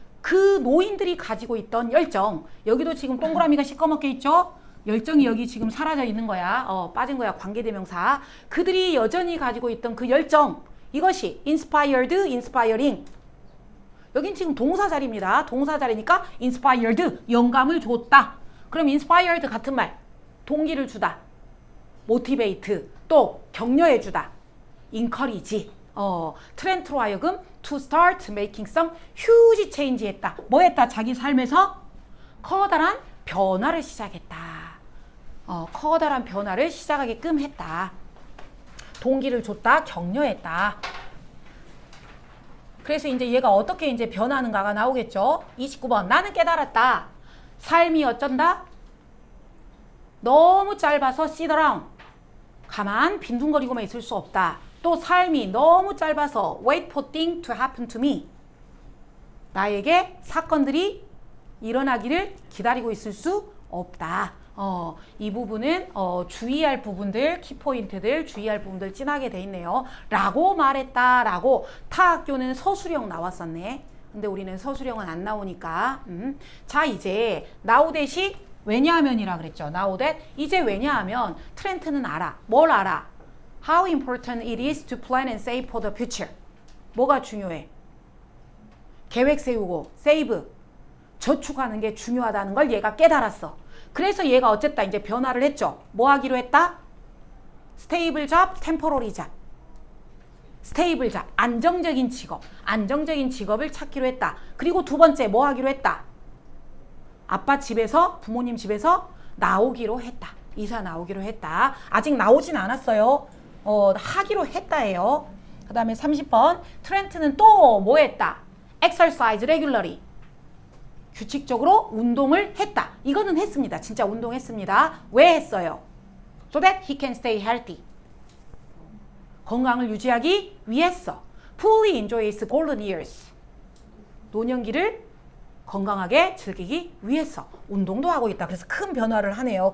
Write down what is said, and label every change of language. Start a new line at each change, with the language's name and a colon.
Korean: 그 노인들이 가지고 있던 열정. 여기도 지금 동그라미가 시꺼멓게 있죠? 열정이 여기 지금 사라져 있는 거야. 빠진 거야. 관계대명사. 그들이 여전히 가지고 있던 그 열정. 이것이
English: inspired, inspiring.
Korean: 여긴 지금 동사 자리입니다. 동사 자리니까 inspired, 영감을 줬다. 그럼 inspired 같은 말. 동기를 주다. motivate, 또 격려해 주다.
English: encourage.
Korean: 트렌트로 하여금
English: to start making some huge change
Korean: 했다. 뭐 했다? 자기 삶에서 커다란 변화를 시작했다. 커다란 변화를 시작하게끔 했다. 동기를 줬다. 격려했다. 그래서 이제 얘가 어떻게 이제 변하는가가 나오겠죠. 29번. 나는 깨달았다. 삶이 어쩐다? 너무 짧아서
English: sit around.
Korean: 가만 빈둥거리고만 있을 수 없다. 또 삶이 너무 짧아서
English: wait for things to happen to me.
Korean: 나에게 사건들이 일어나기를 기다리고 있을 수 없다. 이 부분은 주의할 부분들, 키포인트들, 주의할 부분들 진하게 돼 있네요. 라고 말했다. 라고 타학교는 서술형 나왔었네. 근데 우리는 서술형은 안 나오니까. 자, 이제
English: now that
Korean: 이 왜냐하면이라 그랬죠.
English: now that.
Korean: 이제 왜냐하면 트렌트는 알아. 뭘 알아?
English: How important it is to plan and save for the future.
Korean: 뭐가 중요해? 계획 세우고 save, 저축하는 게 중요하다는 걸 얘가 깨달았어. 그래서 얘가 어쨌다 이제 변화를 했죠. 뭐 하기로 했다?
English: stable job, temporary job. stable job,
Korean: 안정적인 직업. 안정적인 직업을 찾기로 했다. 그리고 두 번째 뭐 하기로 했다? 아빠 집에서, 부모님 집에서 나오기로 했다. 이사 나오기로 했다. 아직 나오진 않았어요. 하기로 했다예요. 그 다음에 30번. 트렌트는 또 뭐 했다?
English: exercise regularly.
Korean: 규칙적으로 운동을 했다. 이거는 했습니다. 진짜 운동했습니다. 왜 했어요?
English: So that he can stay healthy.
Korean: 건강을 유지하기 위해서.
English: Fully enjoy his golden years.
Korean: 노년기를 건강하게 즐기기 위해서 운동도 하고 있다. 그래서 큰 변화를 하네요.